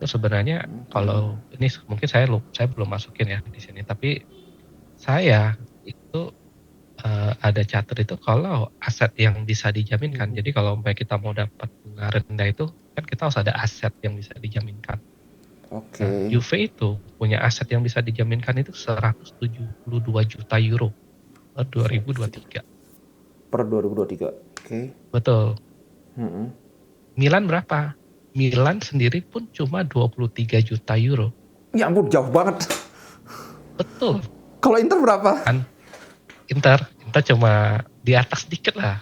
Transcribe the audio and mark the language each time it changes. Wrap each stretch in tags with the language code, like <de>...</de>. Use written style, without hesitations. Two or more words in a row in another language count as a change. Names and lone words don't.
<id>Itu sebenarnya kalau ini mungkin saya belum masukin ya di sini, tapi saya itu ada catat itu kalau aset yang bisa dijaminkan. Jadi kalau umpamanya kita mau dapat bunga rendah itu kan kita harus ada aset yang bisa dijaminkan. Nah, Oke. Juve itu punya aset yang bisa dijaminkan itu 172 juta euro per 2023. Per 2023. Oke. Betul. Mm-mm. Milan berapa? Milan sendiri pun cuma 23 juta euro. Ya ampun, jauh banget. Betul. Kalau Inter berapa? Kan Inter cuma di atas dikit lah.</id>